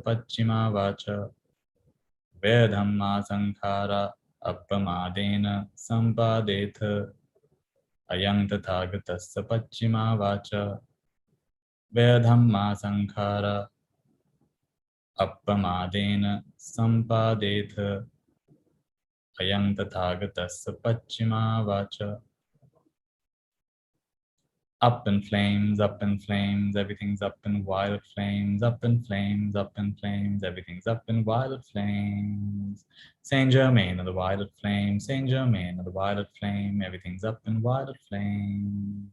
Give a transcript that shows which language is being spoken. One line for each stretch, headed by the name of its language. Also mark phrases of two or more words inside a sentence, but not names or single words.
Pali: pachima vacha Vedhamma sankhara appamadena sampadetha Ayam tathagatasya pachima vacha Vedhamma sankhara appamadena sampadetha Ayam tathagatasya pachima vacha.
English: Up in flames, everything's up in violet flames, up in flames, everything's up in violet flames. Saint Germain of the violet flame, Saint Germain of the violet flame, everything's up in violet flames.